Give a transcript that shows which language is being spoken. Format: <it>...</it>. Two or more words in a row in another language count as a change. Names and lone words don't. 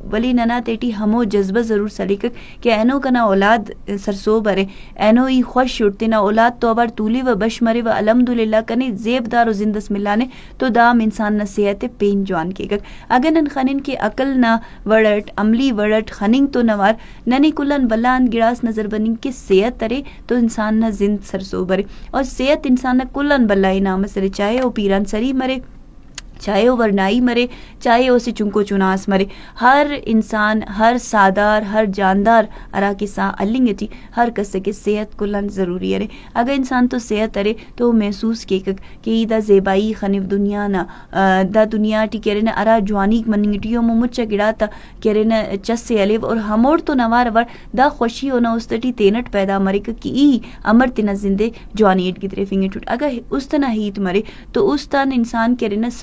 <brh>ولی ننا تیٹی ہمو جذبہ ضرور سلیک کہ اینو کنا اولاد سرسو برے اینو ای خوش اٹھتے نا اولاد تو ابر تولی و بش مرے و الحمدللہ کنے زیب دار و زندس ملانے تو دام انسان نہ صحت پین جوان کے گک اگر نن خنن کے عقل نہ وڑٹ عملی وڑٹ خننگ تو نوار ننے کلن بلان گڑاس نظر بننگ کے صحت ترے تو انسان نہ زند سرسو برے اور صحت انسان نہ کلن بلائی نام سرے</brh> <ur>چاہے وہ</ur> <brh>پیران سری مرے</brh> <ur>چاہے وہ</ur> <brh>ورنائی مرے</brh> <ur>چاہے وہ</ur> <brh>سے چنکو چناس مرے ہر انسان ہر سادار ہر جاندار ارا کے سا النگٹی ہر کس کے صحت کلن</brh> <ur>ضروری ہے</ur> <brh>اگر انسان تو صحت ارے تو محسوس کے کہ دا زیبائی خنف دنیا نا دا دنیا ٹی کرے نا ارا جوانی مننگٹیو مچا گڑا تا کرے نا چس سے الیو اور ہمور تو نوار ور دا خوشی ہونا استٹی تینٹ پیدا مرے کہ ای امر تینا زندے جوانی اٹ کی طرف انگے ٹوٹ اگر استنا ہیت مرے تو استان انسان کرے نا سرسو</brh>